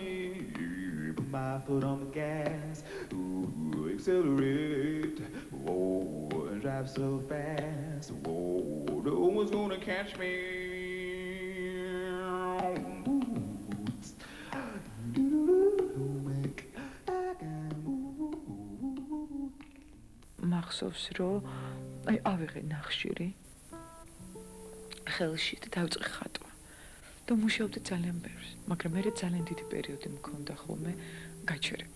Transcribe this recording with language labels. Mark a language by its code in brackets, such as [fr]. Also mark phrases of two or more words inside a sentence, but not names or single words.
[en] Put my foot on the gas, accelerate, drive so fast, no one's gonna catch me. [ka] მახსოვს რომ აი ავიღე ნახშირი ხელში და დავწყე ხატვა და მუშაობდი ძალიან ბევრს, მაგრამ მე ძალიან დიდი პერიოდი მქონდა ხოლმე გაჩერების.